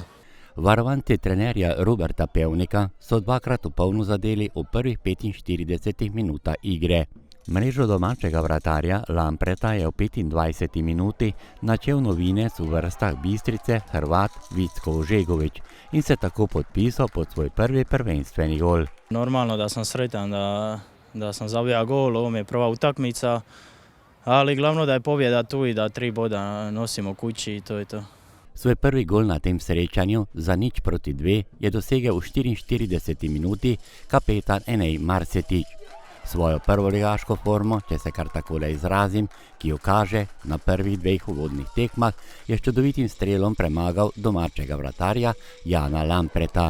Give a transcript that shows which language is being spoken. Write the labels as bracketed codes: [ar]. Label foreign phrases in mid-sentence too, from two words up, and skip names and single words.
[sl] Varovanci trenerja Roberta Pevnika so 2-krat v polno zadeli v prvih 45 minutah igre. Mrežo domačega vratarja Lampreta je v 25 minuti načel novinec v vrstah Bistrice Hrvat Vicko Ožegović in se tako podpisal pod svoj prvi prvenstveni gol. [hr] Normalno da sam sretan da sam zabija gol, ovo mi je prva utakmica, ali glavno da je pobjeda tu i da 3 boda nosimo kući i to je to. [sl] Svoj prvi gol na tem srečanju za 0:2 je dosegel v 44 minuti kapetan Enej Marsetić. Svojo prvoligaško formo, če se kar takole izrazim, ki jo kaže na prvih 2 uvodnih tekmah, je s čudovitim strelom premagal domačega vratarja Jana Lampreta.